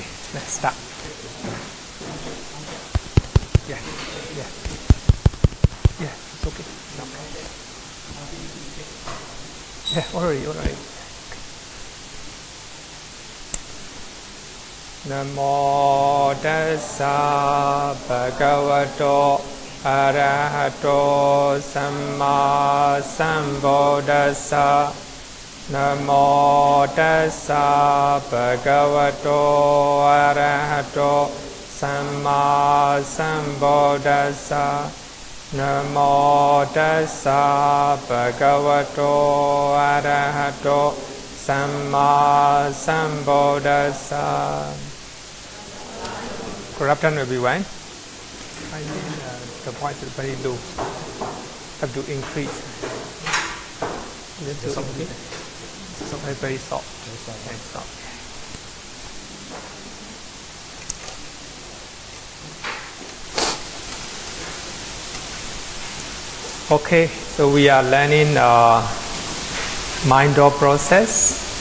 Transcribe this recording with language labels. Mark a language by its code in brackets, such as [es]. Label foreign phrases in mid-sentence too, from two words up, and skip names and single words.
[en] Let's start. Yeah, yeah. Yeah, it's okay. No problem. Yeah, already. [pi] Namo tassa bhagavato arahato samma sambuddhassa. Namo tassa bhagavato arahato samma sambuddhassa. Namo tassa bhagavato arahato samma sambuddhassa. [en] Good afternoon, everyone. I think the voice is very low. Have to increase. Very soft. Very soft. Okay, so we are learning mind-door process.